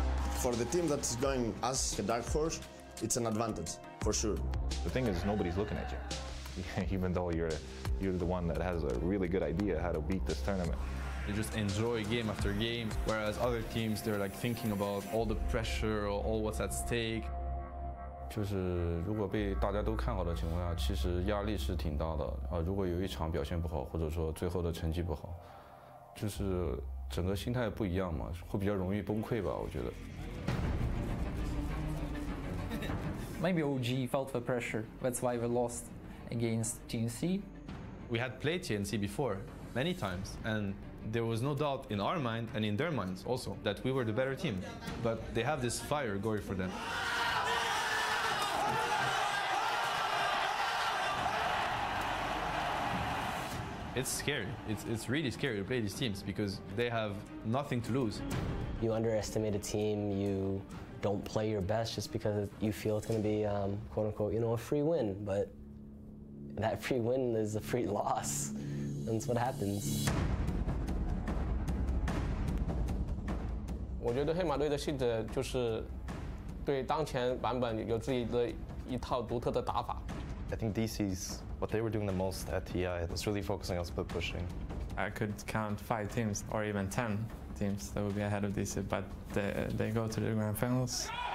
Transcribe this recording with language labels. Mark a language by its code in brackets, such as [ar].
[en] For the team that's going as a dark horse, it's an advantage, for sure. The thing is, nobody's looking at you, even though you're the one that has a really good idea how to beat this tournament. They just enjoy game after game, whereas other teams, they're like thinking about all the pressure or all what's at stake. [zh] 就是如果被大家都看好的情况下，其实压力是挺大的。如果有一场表现不好，或者说最后的成绩不好，就是整个心态不一样嘛，会比较容易崩溃吧，我觉得。 [en] Maybe OG felt the pressure. That's why we lost against TNC. We had played TNC before, many times, and there was no doubt in our mind and in their minds also that we were the better team. But they have this fire going for them. It's scary. It's really scary to play these teams because they have nothing to lose. You underestimate a team, you don't play your best just because you feel it's going to be, quote unquote, a free win. But that free win is a free loss. That's what happens. [zh] 我觉得黑马队的性质就是对当前版本有自己的一套独特的打法。 [en] I think DC's what they were doing the most at TI was really focusing on split pushing. I could count 5 teams or even 10 teams that would be ahead of DC, but they go to the grand finals.